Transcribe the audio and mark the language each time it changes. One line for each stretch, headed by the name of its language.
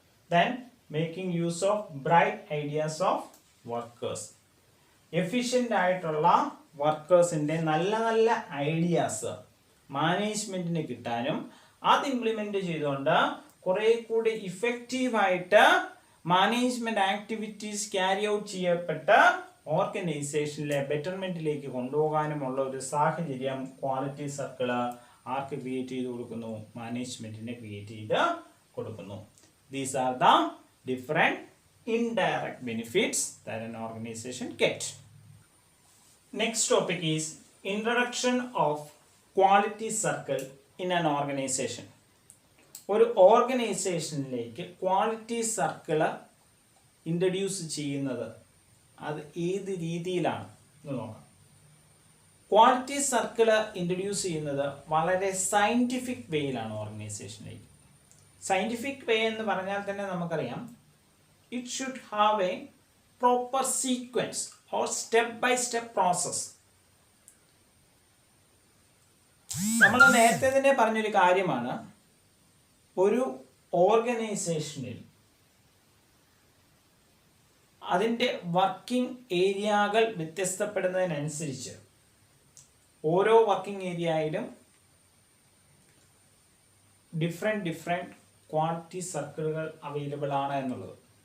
English: then making use of bright ideas of workers,
Malayalam: efficient ആയിട്ടുള്ള വർക്കേഴ്സിൻ്റെ നല്ല നല്ല ഐഡിയാസ് മാനേജ്മെൻറ്റിന് കിട്ടാനും അത് ഇംപ്ലിമെൻ്റ് ചെയ്തുകൊണ്ട് കുറെ കൂടി ഇഫക്റ്റീവായിട്ട് മാനേജ്മെൻറ്റ് ആക്ടിവിറ്റീസ് ക്യാരി ഔട്ട് ചെയ്യപ്പെട്ട് ഓർഗനൈസേഷനിലെ ബെറ്റർമെന്റിലേക്ക് കൊണ്ടുപോകാനുമുള്ള ഒരു സാഹചര്യം ക്വാളിറ്റി സർക്കിള് ആർക്ക് ക്രിയേറ്റ് ചെയ്ത് കൊടുക്കുന്നു? മാനേജ്മെന്റിനെ ക്രിയേറ്റ് ചെയ്ത് കൊടുക്കുന്നു.
English: These are the different indirect benefits that an organization get. Next topic is introduction of quality circle in an organization.
Malayalam: ഒരു ഓർഗനൈസേഷനിലേക്ക് ക്വാളിറ്റി സർക്കിള് ഇൻട്രൊഡ്യൂസ് ചെയ്യുന്നത് അത് ഏത് രീതിയിലാണ് എന്ന് നോക്കാം. ക്വാളിറ്റി സർക്കിള് ഇൻട്രൊഡ്യൂസ് ചെയ്യുന്നത് വളരെ സയൻറ്റിഫിക് വേയിലാണ് ഓർഗനൈസേഷനിലേക്ക്. സയൻറ്റിഫിക് വേ എന്ന് പറഞ്ഞാൽ തന്നെ നമുക്കറിയാം,
English: it should have a proper sequence or step by step process.
Malayalam: നമ്മൾ നേരത്തെ തന്നെ പറഞ്ഞൊരു കാര്യമാണ്, ഒരു ഓർഗനൈസേഷനിൽ അതിൻ്റെ വർക്കിംഗ് ഏരിയകൾ വ്യത്യസ്തപ്പെടുന്നതിനനുസരിച്ച് ഓരോ വർക്കിംഗ് ഏരിയയിലും ഡിഫറെൻറ്റ് ക്വാളിറ്റി സർക്കിളുകൾ അവൈലബിൾ ആണ് എന്നുള്ളത്.